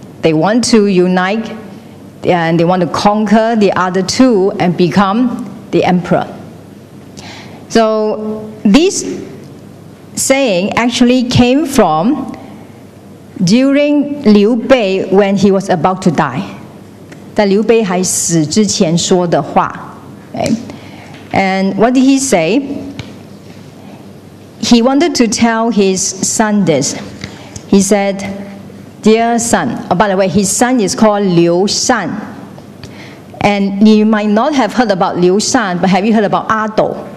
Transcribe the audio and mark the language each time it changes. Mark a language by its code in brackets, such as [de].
[en] They want to unite and they want to conquer the other two and become the emperor. So this saying actually came from during Liu Bei when he was about to die. [zh] 在刘备还死之前说的话。 [en] Okay? And what did he say? He wanted to tell his son this. He said, "Dear son," oh, by the way, his son is called Liu Shan. And you might not have heard about Liu Shan, but have you heard about 阿斗?